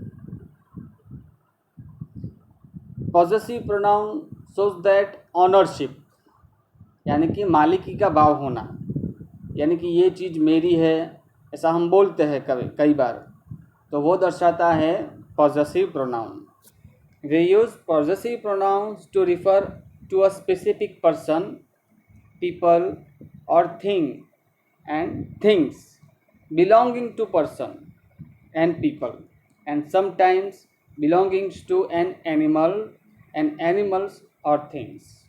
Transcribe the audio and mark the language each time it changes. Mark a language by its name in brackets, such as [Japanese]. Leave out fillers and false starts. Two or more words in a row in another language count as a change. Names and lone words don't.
[English] Possessive pronoun shows that ownership, [Hindi] यानी कि मालिकी का भाव होना, यानी कि ये चीज़ मेरी है, ऐसा हम बोलते हैं कई बार, तो वो दर्शाता है [English] possessive pronoun. We use possessive pronouns to refer to a specific person, people or thing and things belonging to person and people, and sometimes belonging to an animal and animals or things.